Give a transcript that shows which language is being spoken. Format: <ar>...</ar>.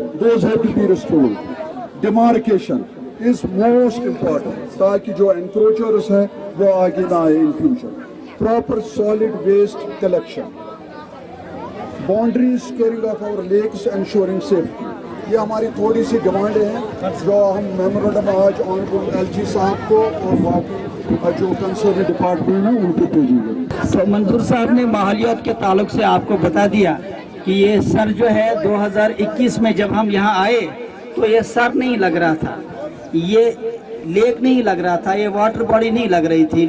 <en>Those have to be restored. Demarcation is most important</en> <ur>تاکہ جو انکروچرز ہے وہ آگے نہ آئے</ur> <en>In future. Proper solid waste collection, boundaries caring of our lakes, ensuring safety.</en> <ur>یہ ہماری تھوڑی سی ڈیمانڈیں ہیں جو ہم میمورنڈم آج آنریبل LG صاحب کو اور باقی جو کنسرن ڈپارٹمنٹ ہیں ان کو بھیجیں گے. منظور صاحب نے ماحولیات کے تعلق سے آپ کو بتا دیا کہ یہ سر جو ہے 2021 میں جب ہم یہاں آئے تو یہ سر نہیں لگ رہا تھا, یہ لیک نہیں لگ رہا تھا, یہ واٹر باڈی نہیں لگ رہی تھی.</ur>